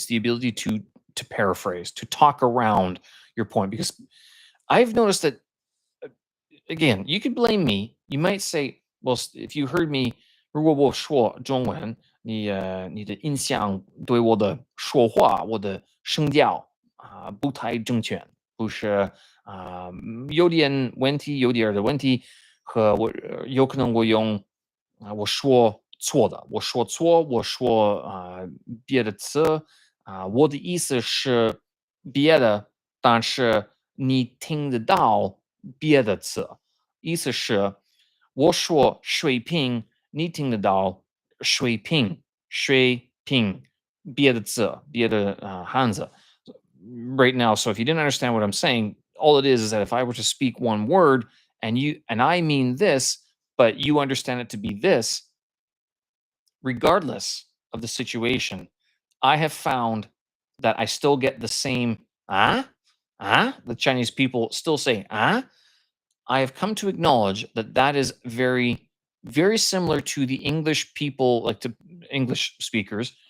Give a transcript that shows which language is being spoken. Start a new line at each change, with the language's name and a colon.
English: It's the ability to paraphrase, to talk around your point. Because I've noticed that again, you could blame me. You might say, well, if you heard me,
Chinese: 如果我说中文，你的印象对我的说话，我的声调不太正确，不是有点问题，有点儿的问题，和有可能我用我说错的，我说错，我说别的词我的意思是别的，但是你听得到别的词。意思是我说水平，你听得到水平，水平，别的字，别的汉字。
English: Right now, so if you didn't understand what I'm saying, all it is that if I were to speak one word and I mean this, but you understand it to be this, regardless of the situation, I have found that I still get the same the Chinese people still say I have come to acknowledge that that is very, very similar to the English people, like to English speakers.